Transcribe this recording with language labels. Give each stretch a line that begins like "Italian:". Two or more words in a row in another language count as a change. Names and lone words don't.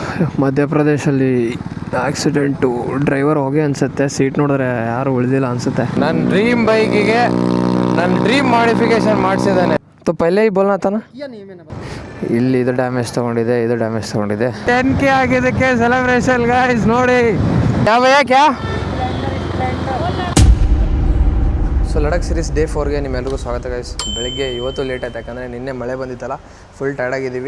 Kannada: ಮಧ್ಯಪ್ರದೇಶಲ್ಲಿ ಆಕ್ಸಿಡೆಂಟು, ಡ್ರೈವರ್ ಹೋಗಿ ಅನಿಸುತ್ತೆ, ಸೀಟ್ ನೋಡಿದ್ರೆ ಯಾರು ಉಳಿದಿಲ್ಲ ಅನಿಸುತ್ತೆ. ನನ್ನ ಡ್ರೀಮ್ ಬೈಕಿಗೆ ನನ್ನ
English: dream modification
Kannada: ಮಾಡಿಸಿದ್ದಾನೆ.
Hindi: तो पहले ही बोलना था ना.
Kannada: ಇಲ್ಲಿ ಇದು ಡ್ಯಾಮೇಜ್ ತೊಗೊಂಡಿದೆ, ಇದು ಡ್ಯಾಮೇಜ್ ತೊಗೊಂಡಿದೆ. 10K ಆಗಿದ್ದಕ್ಕೆ
English: celebration guys
Kannada: ನೋಡಿ. ಯಾವ ಕ್ಯಾ ಸೊ ಲಡಾಖ್
English: series day
Kannada: 4ಗೆ ನಿಮ್ಮೆಲ್ಲರಿಗೂ ಸ್ವಾಗತ ಗೈಸ್. ಬೆಳಿಗ್ಗೆ ಇವತ್ತು ಲೇಟ್ ಆಯ್ತು, ಯಾಕಂದರೆ ನಿನ್ನೆ ಮಳೆ ಬಂದಿತ್ತಲ್ಲ, ಫುಲ್ ಟೈರ್ಡಾಗಿದ್ದೀವಿ.